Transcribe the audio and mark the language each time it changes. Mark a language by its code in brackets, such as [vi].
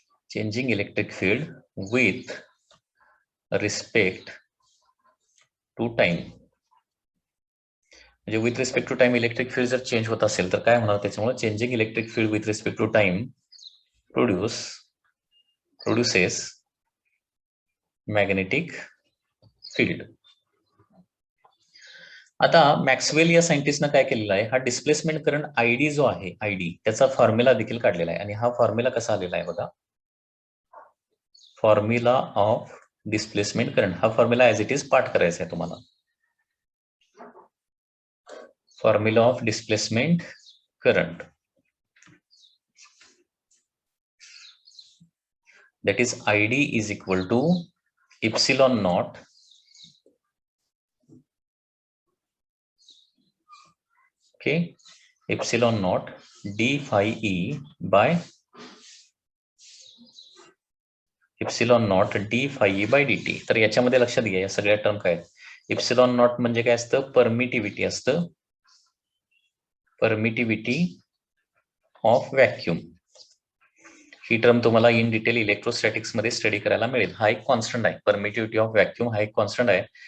[en] Changing electric field with respect to time. [mr] म्हणजे with respect to time electric field जर change होत असेल तर काय होणार, त्याच्यामुळे [en] Changing electric field with respect to time produces magnetic field. [mr] आता मॅक्सवेल या सायंटिस्टनं काय केलेलं आहे, हा डिस्प्लेसमेंट करंट आयडी जो आहे, आयडी त्याचा फॉर्म्युला देखील काढलेला आहे. आणि हा फॉर्म्युला कसा आलेला आहे बघा, [en] Formula of displacement current. [mr] हा फॉर्म्युला ऍज इट इज पाठ करायचा आहे तुम्हाला. [en] Formula of displacement current, that is ID is equal to epsilon naught epsilon naught d phi e by epsilon naught d phi e by dt. [mr] तर याच्यामध्ये लक्षात घ्या, या सगळ्या टर्म काय आहेत. इप्सिलॉन नॉट म्हणजे काय असतं, परमिटिव्हिटी असतं, permittivity of vacuum. He term तुम्हाला इन डिटेल इलेक्ट्रोस्टॅटिक्स मध्ये स्टडी करायला मिळेल. हा एक कॉन्स्टंट आहे, परमिटिव्हिटी ऑफ व्हॅक्यूम हा एक कॉन्स्टंट आहे.